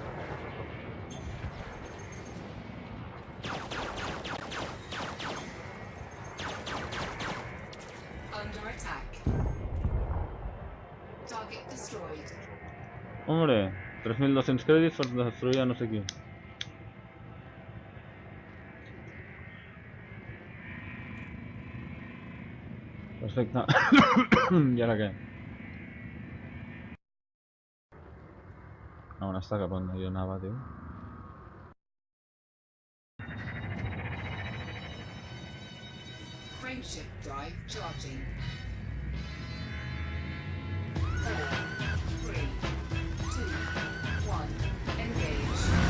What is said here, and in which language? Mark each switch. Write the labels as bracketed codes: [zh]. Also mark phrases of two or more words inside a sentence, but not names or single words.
[en] Under attack. Target destroyed. [ca] Hombre, 3.200 crèdits per destruir a no sé qui. Perfecte. I ara què? A on està? Cap on jo anava, tio? [en] Frameshift drive charging. 4, 3, 2, 1. Engage.